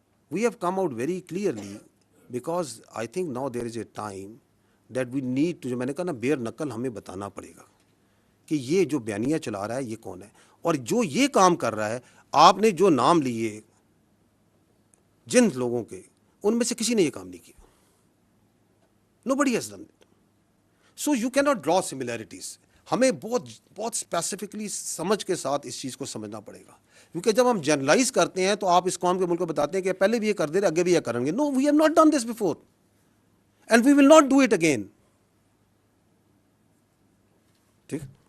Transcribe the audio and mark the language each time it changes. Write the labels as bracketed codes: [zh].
[en] we have come out very clearly because I think now there is a time that we need to, [ur] جو میں نے کہا نا بیر نقل ہمیں بتانا پڑے گا کہ یہ جو بیانیہ چلا رہا ہے یہ کون ہے, اور جو یہ کام کر رہا ہے. آپ نے جو نام لیے جن لوگوں کے, ان میں سے کسی نے یہ کام نہیں کیا. [en] Nobody has done it. So you cannot draw similarities. [ur] ہمیں بہت اسپیسیفکلی سمجھ کے ساتھ اس چیز کو سمجھنا پڑے گا, کیونکہ جب ہم جرنلائز کرتے ہیں تو آپ اس قوم کے ملک کو بتاتے ہیں کہ پہلے بھی یہ کر دے رہے, آگے بھی یہ کریں گے. [en] No, we have not done this before and we will not do it again. [ur] ٹھیک.